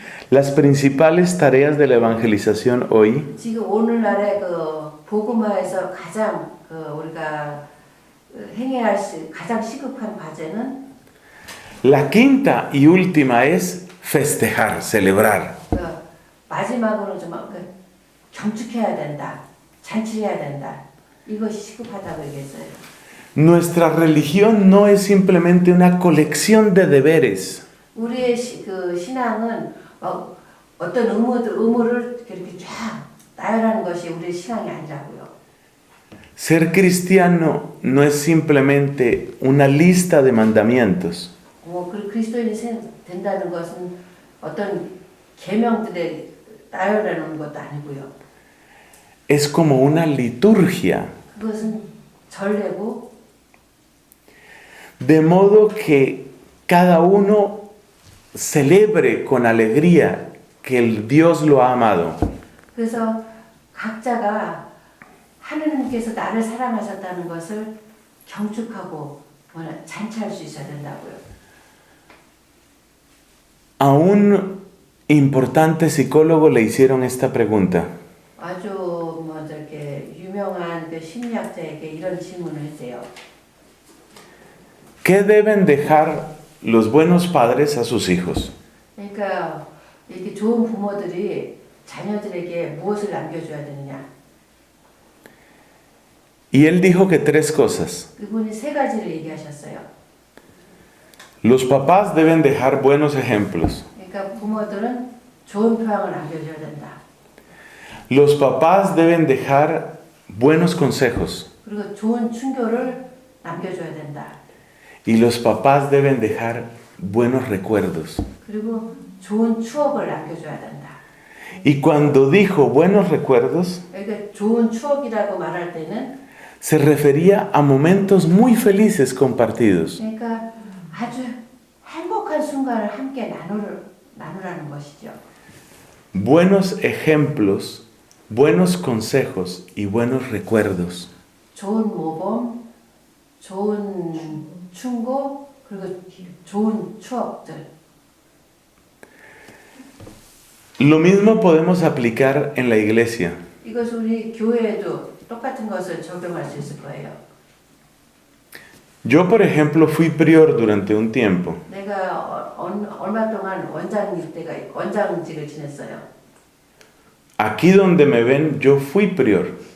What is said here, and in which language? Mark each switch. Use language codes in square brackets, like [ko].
[es] las principales tareas de la evangelización hoy [ko] 지금 오늘날의 복음화에서 가장 우리가 행해야 할 가장 시급한 과제는 [es] la quinta y última es festejar, celebrar. [ko] 마지막으로 좀 경축해야 된다, 잔치해야 된다. 이것이 시급하다고 얘기했어요. [es] Nuestra religión no es simplemente una colección de deberes. [ko] 우리의 그 신앙은 어떤 의무를 이렇게 쫙 나열하는 것이 우리의 신앙이 아니라고요. [es] Ser cristiano no es simplemente una lista de mandamientos. [ko] 그리스도인이 된다는 것은 어떤 계명들의 나열해 놓은 것도 아니고요. [es] Es como una liturgia. [ko] 그것은 전례고 [es] De modo que cada uno celebre con alegría que el Dios lo ha amado. [ko] 그래서 각자가 하느님께서 나를 사랑하셨다는 것을 경축하고 잔치할 수 있어야 된다고요. [es] A un importante psicólogo le hicieron esta pregunta. [ko] 아주 이렇게 유명한 그 심리학자에게 이런 질문을 했대요. [es] ¿Qué deben dejar los buenos padres a sus hijos? [ko] 그러니까 이렇게 좋은 부모들이 자녀들에게 무엇을 남겨줘야 되느냐? [es] Y él dijo que tres cosas. [ko] 그분이 세 가지를 얘기하셨어요. [es] Los papás deben dejar buenos ejemplos. [ko] 그러니까 부모들은 좋은 표양을 남겨줘야 된다. [es] Los papás deben dejar buenos consejos. [ko] 그리고 좋은 충고를 남겨줘야 된다. [es] Y los papás deben dejar buenos recuerdos. [ko] 그리고 좋은 추억을 남겨줘야 된다. [es] Y cuando dijo buenos recuerdos, [ko] 그러니까 좋은 추억이라고 말할 때는 [es] se refería a momentos muy felices compartidos. [ko] 그러니까 아주 행복한 순간을 함께 나누라는 것이죠. [es] Buenos ejemplos, buenos consejos y buenos recuerdos. [ko] 좋은 모범, 좋은 충고, 그리고 좋은 추억들. [es] Lo mismo podemos aplicar en la iglesia. [ko] 이것을 우리 교회에도 똑같은 것을 적용할 수 있을 거예요. [es] Yo, por ejemplo, fui prior durante un tiempo. [ko] 내가 얼마 동안 원장직을 지냈어요. [es] Aquí donde me ven, yo fui prior.